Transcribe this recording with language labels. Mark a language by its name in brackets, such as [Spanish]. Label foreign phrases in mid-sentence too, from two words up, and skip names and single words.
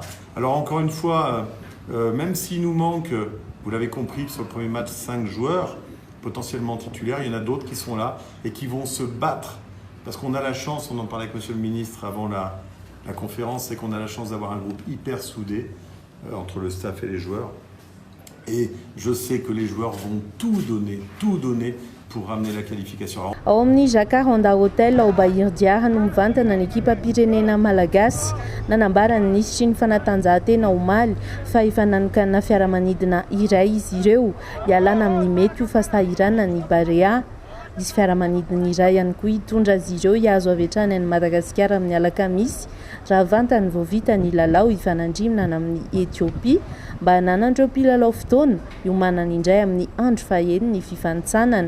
[French] Alors encore une fois, même s'il nous manque, vous l'avez compris, sur le premier match, 5 joueurs potentiellement titulaires, il y en a d'autres qui sont là et qui vont se battre. Parce qu'on a la chance, on en parlait avec Monsieur le Ministre avant la conférence, c'est qu'on a la chance d'avoir un groupe hyper soudé entre le staff et les joueurs. Et je sais que les joueurs vont tout donner pour ramener la qualification. [Malagasy] Ao amin'ny Jacaranda Hotel ao Bahirdar no mivantana ny ekipa pirenena malagasy nanambara ny nisitry ny fanatanjahantena omaly fa efa nanokana fiaramanidina iray izy ireo hialana amin'ny mety ho fasahirana ny Barea. misy fiaramanidina iray ihany koa hitondra azy ireo hiazo avy hatrany any Madagasikara amin'ny alakamisy raha vantany vao vita ny lalao hifanandrimana amin'ny Etiopia mba hananandreo mpilalao fotoana iomanana indray amin'ny andro fahaeniny ny fifanitsanana.